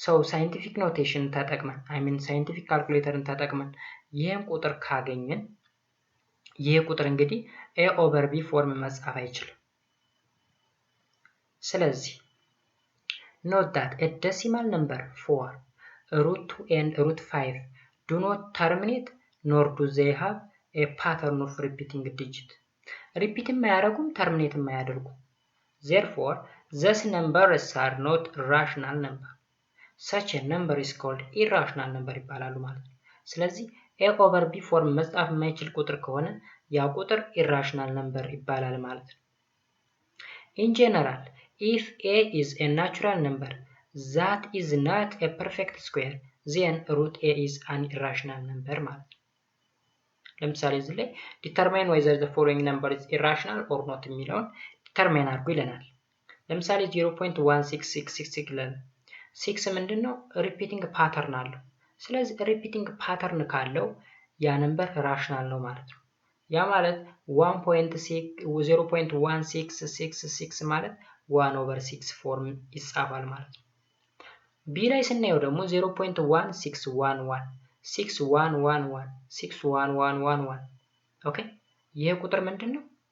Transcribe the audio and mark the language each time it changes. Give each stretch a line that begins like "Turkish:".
Amharic: ሳይንቲፊክ ኖቴሽን ተጠቅመን ሳይንቲፊክ ካልኩሌተርን ተጠቅመን ይህን ቁጥር ካገኘን ይህ ቁጥር እንግዲህ a over b ፎርም መጻፍ አይችልም። ስለዚህ
English: note that a decimal number for root 2 and root 5 do not terminate nor do they have a pattern of repeating digit. Repeat
Amharic: የማያደርጉም
English: terminate
Amharic: የማያደርጉም።
English: Therefore, these numbers are not rational number. Such a number is called irrational number
Amharic: ይባላሉ ማለት ነው። ስለዚህ a over b ፎርም መጻፍ የማይችል ቁጥር ከሆነ ያ ቁጥር irrational number ይባላል ማለት ነው።
English: In general, if a is a natural number that is not a perfect square, then root a is an irrational number
Amharic: ማለት ነው። ለምሳሌ እዚህ ላይ
English: determine whether the following number is irrational or not
Amharic: የሚለውን determine አድርጉ ይለናል። ለምሳሌ
English: 0.1666
Amharic: ይላል። 6 ምንድነው? ሪፒቲንግ ፓተርን አለው። ስለዚህ ሪፒቲንግ ፓተርን ካለው ያ ነምበር ራሽናል ነው ማለት ነው። ያ ማለት 0.1666 ማለት 1 over 6 ፎርም ይጻፋል ማለት ነው። ቢ ላይ ስናየው ደግሞ 0.1611 6111 61111 ኦኬ ይሄ ቁጥር ምንድነው?